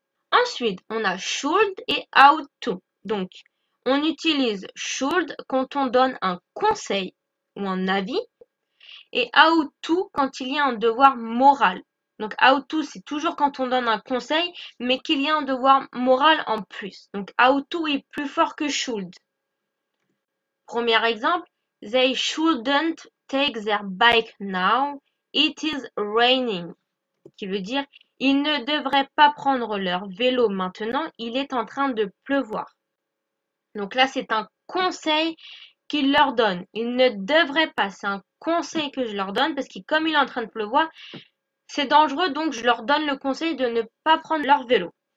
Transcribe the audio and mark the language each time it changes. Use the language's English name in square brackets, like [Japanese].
[French] Ensuite, on a should et ought to. Donc, on utilise should quand on donne un conseil ou un avis et ought to quand il y a un devoir moral. Donc, ought to, c'est toujours quand on donne un conseil, mais qu'il y a un devoir moral en plus. Donc, ought to est plus fort que should. [English] Premier exemple, they shouldn't take their bike now, it is raining. [French] Qui veut dire, ils ne devraient pas prendre leur vélo maintenant, il est en train de pleuvoir. Donc là, c'est un conseil qu'il leur donne. Ils ne devraient pas, c'est un conseil que je leur donne parce que comme il est en train de pleuvoir, c'est dangereux, donc je leur donne le conseil de ne pas prendre leur vélo.